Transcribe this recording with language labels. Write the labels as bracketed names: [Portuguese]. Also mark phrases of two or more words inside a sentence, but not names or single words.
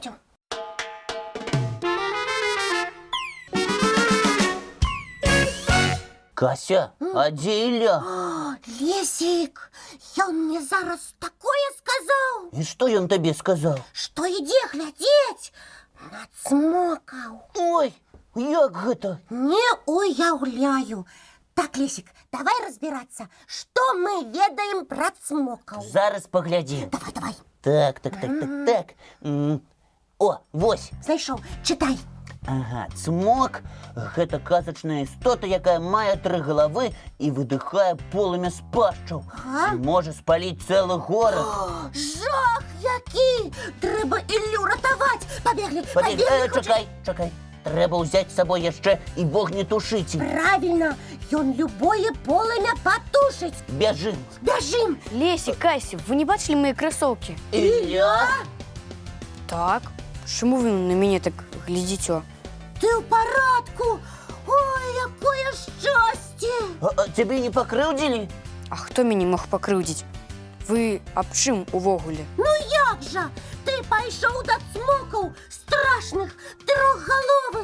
[Belarusian] Кася, а дзе Ілля? Лесик, ён мне зараз такое сказаў, І што ён табе сказаў? што ідзе глядзець на цмокаў. Ой, як гэта? Не уяўляю. Так, Лесик, давай [Russian] разбираться, что мы [Belarusian] ведаем про цмокаў. Зараз паглядзім. Давай. Так. О, вось. Знайшоў, читай. Ага, цмок – гэта казачная істота, якая мае 3 галавы і выдыхае полымя з пашчаў. Ага. І можа спаліць цэлы горад. Жах які! Трэба Іллю ратаваць. Пабеглі. Чакай. Трэба ўзяць з сабой яшчэ і вогнетушыцель. Правильно, ён любое полымя патушыць. Бяжым. [Ukrainian] Лесі, Касі, вы не бачили мої кросовки? [Belarusian] Ілля? Так. [Ukrainian] Чому ви на мене так глядите? [Belarusian] Ты ў парадку. Ой, якое шчасце. А цябе не пакрыўдзілі? А хто мяне мог пакрыўдзіць? Вы аб чым увогуле? Ну як жа? Ты пайшоў да цмокаў страшных трохгаловых.